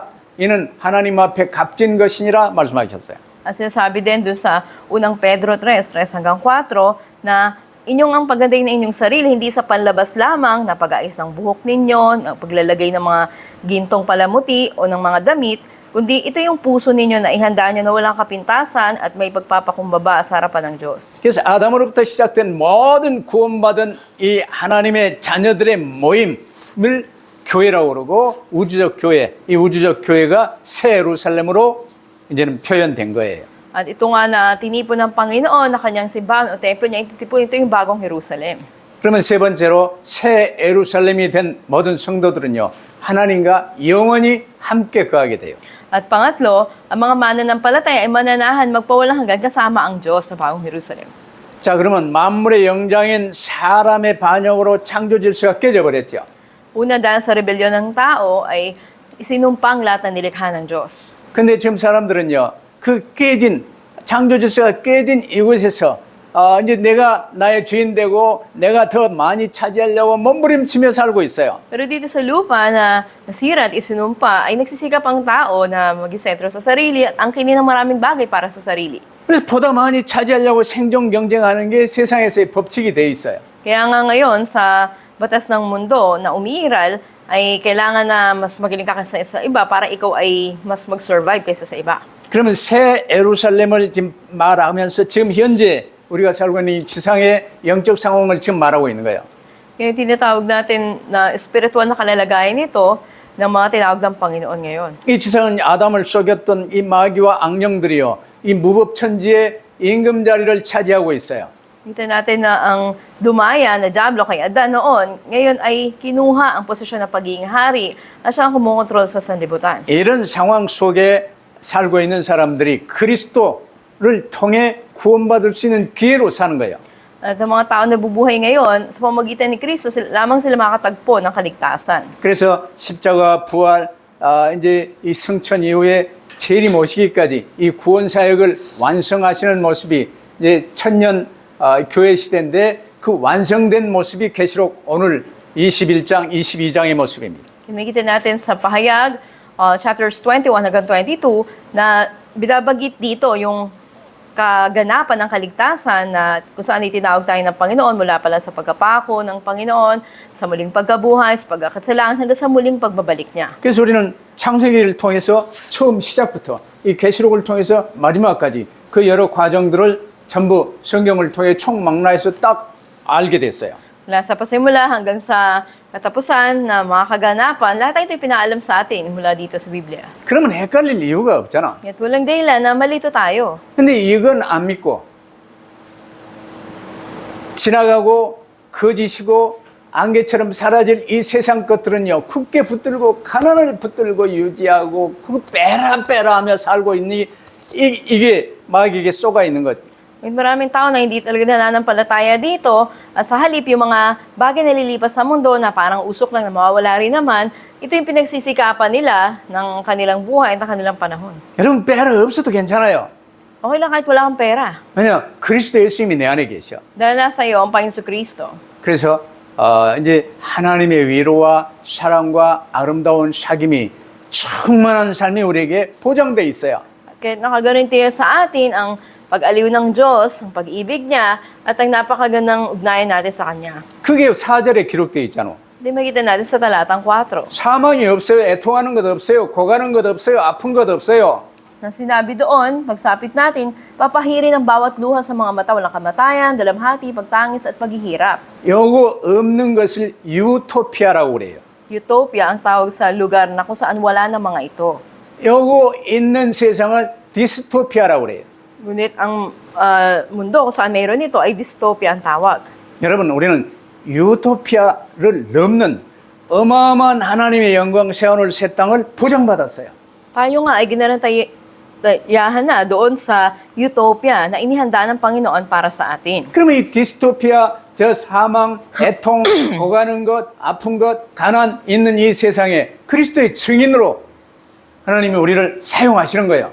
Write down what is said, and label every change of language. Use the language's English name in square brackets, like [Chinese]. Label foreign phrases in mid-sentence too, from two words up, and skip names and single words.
[Korean] 이는 하나님 앞에 값진 것이니라 말씀하셨어요. [Filipino] At sinasabi din dun sa unang Pedro 3:3 hanggang 4 na inyong ang pagganday na inyong sarili, hindi sa panlabas lamang na pag-aayos ng buhok ninyo, na paglalagay ng mga gintong palamuti o ng mga damit, kundi ito yung puso ninyo na ihanda nyo na walang kapintasan at may pagpapakumbaba sa harapan ng Diyos. [Korean] 그래서 아담으로부터 시작된 모든 구원받은 이 하나님의 자녀들의 모임을 교회라고 그러고 우주적 교회, 이 우주적 교회가 새 예루살렘으로 이제는 표현된 거예요. [Filipino] At ito nga na tinipon ng Panginoon na kanyang simbahan o templo niya, ititipon ito yung bagong Jerusalem. [Korean] 그러면 세 번째로 새 예루살렘이 된 모든 성도들은요 하나님과 영원히 함께 거하게 돼요. [Filipino] At pangatlo, ang mga mananampalataya ay mananahan magpawalang hanggan kasama ang Diyos sa bagong Jerusalem. [Korean] 자, 그러면 만물의 영장인 사람의 반역으로 창조 질서가 깨져버렸죠. [Filipino] Una, dahil sa rebelyon ng tao ay isinumpang lahat ng nilikha ng Diyos. [Korean] 근데 지금 사람들은요, 그 깨진, 창조 질서가 깨진 이곳에서 이제 내가 나의 주인 되고 내가 더 많이 차지하려고 몸부림치며 살고 있어요. [Filipino] Pero dito sa lupa na nasira at isinumpa ay nagsisikap ang tao na mag-isentro sa sarili at angkinin ng maraming bagay para sa sarili. [Korean] 그래서 보다 많이 차지하려고 생존 경쟁하는 게 세상에서의 법칙이 돼 있어요. [Filipino] Kaya nga ngayon sa batas ng mundo na umiiral ay kailangan na mas magaling ka kaysa sa iba para ikaw ay mas mag-survive kaysa sa iba. [Korean] 그러면 새 예루살렘을 지금 말하면서 지금 현재 우리가 살고 있는 이 지상의 영적 상황을 지금 말하고 있는 거예요. [Filipino] Yung tinatawag natin na spiritual na kalalagayan nito ng mga tinawag ng Panginoon ngayon. [Korean] 이 지상은 아담을 속였던 이 마귀와 악령들이요, 이 무법천지의 임금 자리를 차지하고 있어요. [Filipino] Kita natin na ang dumaya na Diablo kay Adan noon, ngayon ay kinuha ang posisyon ng pagiging hari at siya ang kumukontrol sa sanlibutan. [Korean] 이런 상황 속에 살고 있는 사람들이 그리스도를 통해 구원받을 수 있는 기회로 사는 거예요. [Filipino] At ang mga tao na bubuhay ngayon, sa pamagitan ni Kristo, lamang sila makatagpo ng kaligtasan. [Korean] 그래서 십자가 부활, 이제 이 승천 이후에 재림 오시기까지 이 구원 사역을 완성하시는 모습이 이제 천년 교회 시대인데 그 완성된 모습이 계시록 오늘 21장, 22장의 모습입니다. [Filipino] Makikita natin sa pahayag, chapters 21 hanggang 22, na binabagit dito yung kaganapan ng kaligtasan na kung saan itinawag tayo ng Panginoon mula pala sa pagkapako ng Panginoon, sa muling pagkabuhay, sa pagkakatsalaan, hanggang sa muling pagbabalik niya. [Korean] 그래서 우리는 창세기를 통해서 처음 시작부터 이 계시록을 통해서 마지막까지 그 여러 과정들을 전부 성경을 통해 총망라해서 딱 알게 됐어요. [Filipino] Mula sa pasimula hanggang sa katapusan na mga kaganapan, lahat ito pinaalam sa atin mula dito sa Biblia. [Korean] 그러면 헷갈릴 이유가 없잖아. [Filipino] At walang dahilan na malito tayo. [Korean] 근데 이건 안 믿고 지나가고 거짓이고 안개처럼 사라질 이 세상 것들은요, 굳게 붙들고 가난을 붙들고 유지하고 그 빼라 하며 살고 있는 이게 마귀에게 쏘가 있는 거죠. [Filipino] May maraming tao na hindi talaga nananampalataya dito. At sa halip, yung mga bagay na lilipas sa mundo na parang usok lang na mawawala rin naman, ito yung pinagsisikapan nila ng kanilang buhay at ng kanilang panahon. [Korean] 여러분 빼라 없어도 괜찮아요. [Filipino] Okay lang kahit wala kang pera. [Korean] 왜냐 그리스도 예수님이 내 안에 계셔. [Filipino] Dahil nasa iyo ang Panginoon Kristo. [Korean] 그래서 이제 하나님의 위로와 사랑과 아름다운 사귐이 충만한 삶이 우리에게 보장돼 있어요. [Filipino] Kaya nakagarantiya sa atin ang pag-aliw ng Diyos, ang pag-ibig niya, at ang napakagandang ugnayan natin sa Kanya. [Korean] 그게 4절에 기록되어 있잖아. [Filipino] Hindi makita natin sa talatang 4. [Korean] 사망이 없어요. 애통하는 것 없어요. 고가는 것 없어요. 아픈 것 없어요. [Filipino] Na sinabi doon, pagsapit natin, papahirin ang bawat luha sa mga mata, walang kamatayan, dalamhati, pagtangis at paghihirap. [Korean] 요거 없는 것을 유토피아라고 그래요. [Filipino] Utopia ang tawag sa lugar na kung saan wala na mga ito. [Korean] 요거 있는 세상을 디스토피아라고 그래요. [Filipino] Ngunit ang mundo kung saan mayroon ito ay dystopia ang tawag. [Korean] 여러분 우리는 유토피아를 넘는 어마어마한 하나님의 영광 세원을 새 땅을 보장받았어요. [Filipino] Tayo nga ay ginarantayahan na doon sa utopia na inihanda ng Panginoon para sa atin. [Korean] 그러면 이 디스토피아, 저 사망, 애통, 고가는 것, 아픈 것, 가난 있는 이 세상에 그리스도의 증인으로 하나님이 우리를 사용하시는 거예요.